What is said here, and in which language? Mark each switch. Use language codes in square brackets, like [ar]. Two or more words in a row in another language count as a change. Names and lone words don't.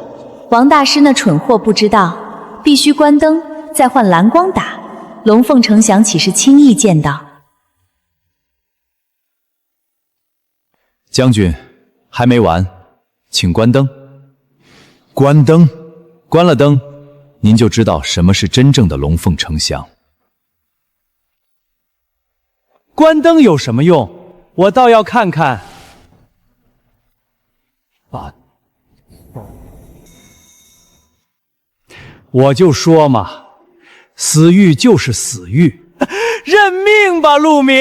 [zh] 王大師那蠢貨不知道，必須關燈，再換藍光打。龍鳳呈祥豈是輕易見到？將軍， 還沒完，請關燈。關燈，關了燈，您就知道什麼是真正的龙鳳呈祥。关灯有什么用？我倒要看看。我就说嘛，死狱就是死狱，认命吧，陆明。